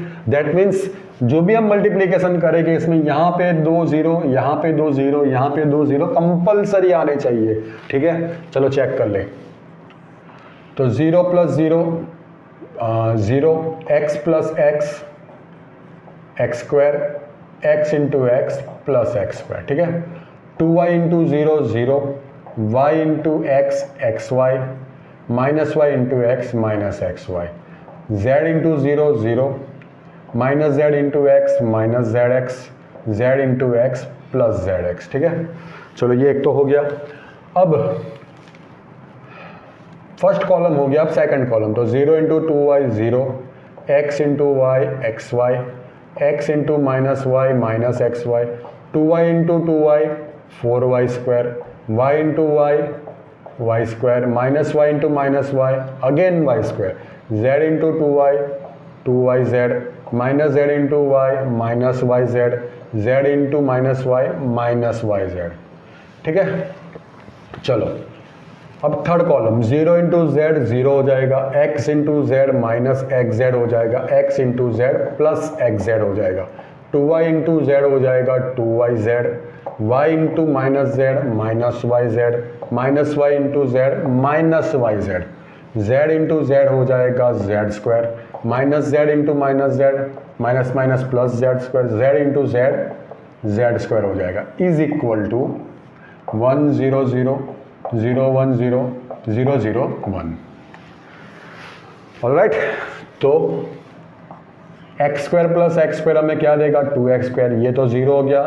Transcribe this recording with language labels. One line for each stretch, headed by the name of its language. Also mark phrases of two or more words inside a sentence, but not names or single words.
English: that means
Hindi: जो भी हम मल्टीप्लीकेशन करेंगे इसमें यहाँ पे 2 0, यहाँ पे 2 0, यहाँ पे 2 0 कंपल्सरी आने चाहिए। ठीक है, चलो चेक कर ले। तो 0 + 0 0, x + x x² x × x + x²। ठीक है, 2y × 0 0, y × x xy, -y × x -xy, z × 0 0, -z × x -zx, z × x + zx। ठीक है, चलो ये एक तो हो गया। अब
English: first column
Hindi: हो गया, अब
English: second column.
Hindi: तो 0 × 2y 0, x × y xy, x × -y -xy, 2y × 2y 4y², y × y y², -y × -y अगेन y², z × 2y 2yz, -z × y -yz, z × -y -yz। ठीक है, चलो अब
English: third column
Hindi: 0 × z 0 हो जाएगा, x × z -xz हो जाएगा, x × z + xz हो जाएगा, 2y × z हो जाएगा 2yz, y × -z -yz, -y × z -yz, z × z हो जाएगा z², -z × -z + z², z × z z² हो जाएगा,
English: is equal to
Hindi: 1 0 0 0 1 0 0 0 1। ऑलराइट, तो x² + x² हमें क्या देगा 2x², ये तो 0 हो गया।